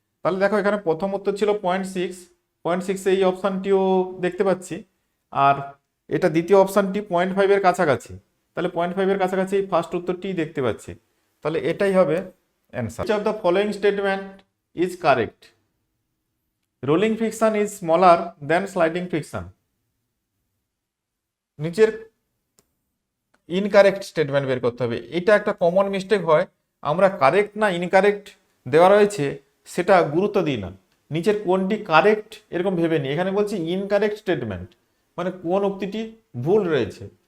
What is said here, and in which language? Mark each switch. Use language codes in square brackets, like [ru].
[bn] তাহলে দেখো এখানে প্রথম উত্তর ছিল 0.6, এই অপশানটিও দেখতে পাচ্ছি, আর এটা দ্বিতীয় অপশানটি 0.5 এর কাছাকাছি, তাহলে 0.5 এর কাছাকাছি এই ফার্স্ট উত্তরটি দেখতে পাচ্ছি, তাহলে এটাই হবে answer. [en] Which of the following statement is correct? Rolling friction is smaller than sliding friction. [bn] নিচের ইনকারেক্ট স্টেটমেন্ট বের করতে হবে। এটা একটা কমন মিস্টেক হয়, আমরা কারেক্ট না ইনকারেক্ট দেওয়া রয়েছে সেটা গুরুত্ব দিই না, নিচের কোনটি কারেক্ট এরকম ভেবে নিই। এখানে বলছি ইনকারেক্ট স্টেটমেন্ট, মানে কোন উক্তিটি ভুল রয়েছে।